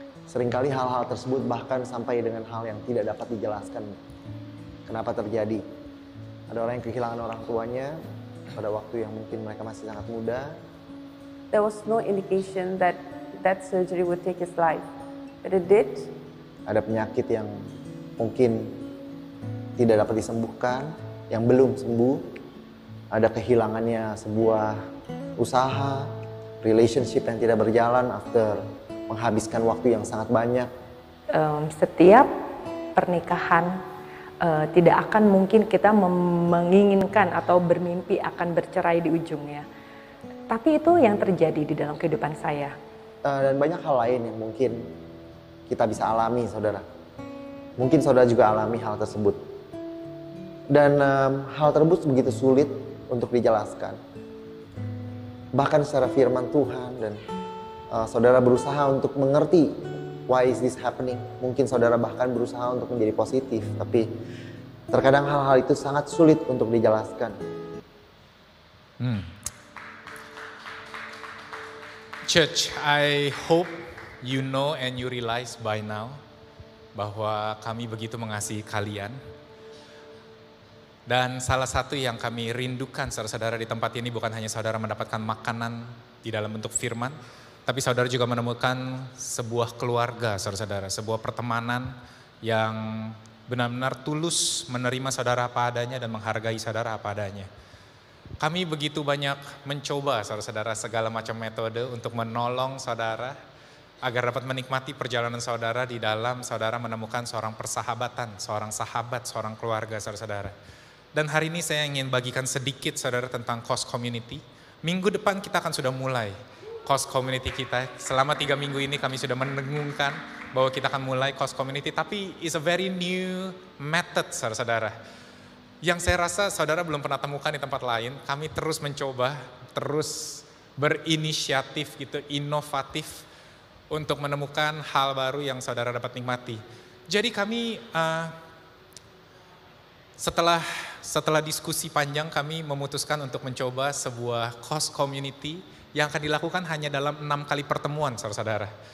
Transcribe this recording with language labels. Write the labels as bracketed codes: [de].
[id] Seringkali hal-hal tersebut bahkan sampai dengan hal yang tidak dapat dijelaskan. Kenapa terjadi? Ada orang yang kehilangan orang tuanya pada waktu yang mungkin mereka masih sangat muda. [en] There was no indication that that surgery would take his life, but it did. [id] Ada penyakit yang mungkin tidak dapat disembuhkan, yang belum sembuh. Ada kehilangannya sebuah usaha, relationship yang tidak berjalan after menghabiskan waktu yang sangat banyak. Setiap pernikahan tidak akan mungkin kita menginginkan atau bermimpi akan bercerai di ujungnya. Tapi itu yang terjadi di dalam kehidupan saya. Dan banyak hal lain yang mungkin kita bisa alami, saudara. Mungkin saudara juga alami hal tersebut. Dan hal tersebut begitu sulit untuk dijelaskan. Bahkan secara firman Tuhan dan saudara berusaha untuk mengerti [en] why is this happening. [id] Mungkin saudara bahkan berusaha untuk menjadi positif, tapi terkadang hal-hal itu sangat sulit untuk dijelaskan. [en] Church, I hope you know and you realize by now [id] bahwa kami begitu mengasihi kalian. Dan salah satu yang kami rindukan saudara-saudara di tempat ini bukan hanya saudara mendapatkan makanan di dalam bentuk firman, tapi saudara juga menemukan sebuah keluarga saudara-saudara, sebuah pertemanan yang benar-benar tulus menerima saudara apa adanya dan menghargai saudara apa adanya. Kami begitu banyak mencoba saudara-saudara segala macam metode untuk menolong saudara agar dapat menikmati perjalanan saudara di dalam saudara menemukan seorang persahabatan, seorang sahabat, seorang keluarga saudara-saudara. Dan hari ini saya ingin bagikan sedikit saudara tentang Kos Community. Minggu depan kita akan sudah mulai Kos Community kita. Selama 3 minggu ini kami sudah mendengungkan bahwa kita akan mulai Kos Community. [en] Tapi it's a very new method saudara-saudara. [id] Yang saya rasa saudara belum pernah temukan di tempat lain. Kami terus mencoba, terus berinisiatif gitu, inovatif untuk menemukan hal baru yang saudara dapat nikmati. Jadi kami setelah diskusi panjang kami memutuskan untuk mencoba sebuah Kos Community yang akan dilakukan hanya dalam 6 kali pertemuan saudara-saudara.